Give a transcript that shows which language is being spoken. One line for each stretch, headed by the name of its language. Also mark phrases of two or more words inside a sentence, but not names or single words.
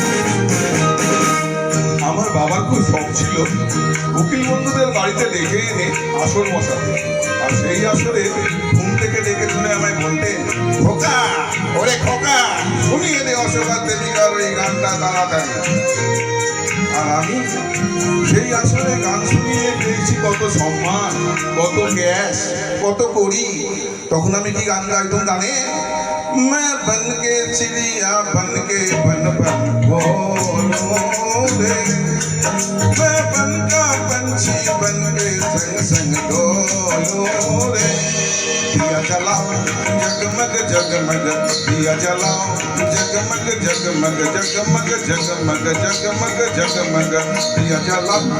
Bangla: আমার বাবার খুব শখ ছিল উকিল বন্ধুদের বাড়িতে ডেকে এনে আসর বসাতে, আর সেই আসরে ঘুম থেকে ডেকে তুলে আমায় বলতেন, খোকা ওরে খোকা, শুনিয়ে দে অশোকা দেবিকার ওই গানটা তাড়াতাড়ি। আর আমি সেই আসরে গান শুনিয়ে পেয়েছি কত সম্মান, কত গ্যাস, কত করি। তখন আমি কি গান গাইতাম জানে?
Hindi: मैं बन के चिड़िया बन के बन बन बोलूं रे, मैं बन का पंछी बन के संग संग डोलूं रे। दिया जलाओ जगमग जगमग, दिया जलाओ जगमग जगमग, जगमग जगमग जगमग जगमग, दिया जलाओ।